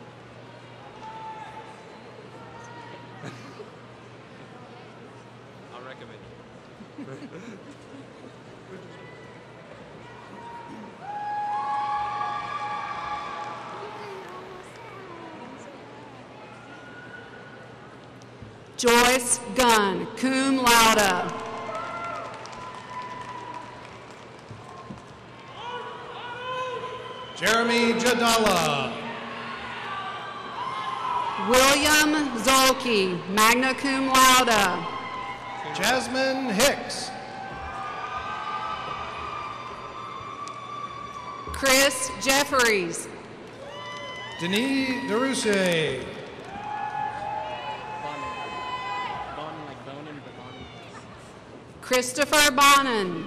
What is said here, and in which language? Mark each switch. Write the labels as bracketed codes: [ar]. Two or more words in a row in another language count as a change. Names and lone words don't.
[en] I'll recommend it. Joyce Gunn, [la] cum laude. [en] Jeremy Jadala. William Zolke, [la] magna cum laude. [en] Jasmine Hicks. Chris Jeffries. Denis DeRousse. Christopher Bonin.